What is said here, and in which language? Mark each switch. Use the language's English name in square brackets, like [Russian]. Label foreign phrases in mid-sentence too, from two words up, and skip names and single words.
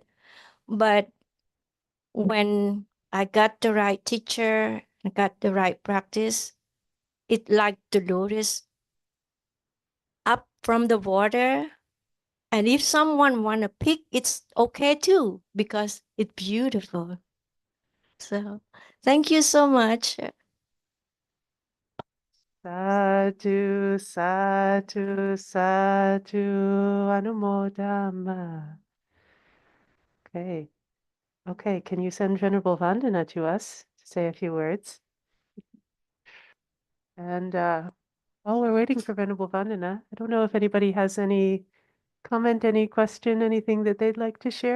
[English] But when I got the right teacher, I got the right practice, it like the lotus up from the water. And if someone want to pick, it's okay too, because it's beautiful. So thank you so much. [Pali] Sadhu, sadhu, sadhu, anumodama. [English] Okay. Okay, can you send Venerable Vandana to us to say a few words? And while we're waiting for Venerable Vandana, I don't know if anybody has any comment, any question, anything that they'd like to share.